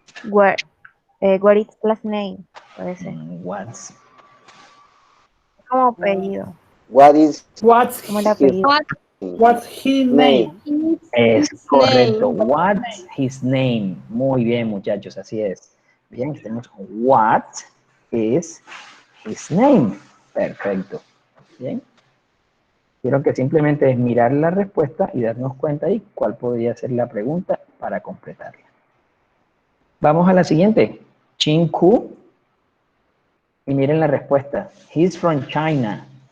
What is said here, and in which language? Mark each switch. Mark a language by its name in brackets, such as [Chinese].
[English] What is last name? [Spanish] Puede ser. [English] What's... [Spanish] Como apellido. [English] What's [Spanish] ¿Cómo el apellido? [English] What's his name? [Spanish] Es correcto. [English] What's his name? [Spanish] Muy bien, muchachos, así es. Bien, tenemos [English] what is his name. [Spanish] Perfecto. Bien. Quiero que simplemente es mirar la respuesta y darnos cuenta ahí cuál podría ser la pregunta para completarla. Vamos a la siguiente. Chin Ku. Y miren la respuesta. [English] He's from China.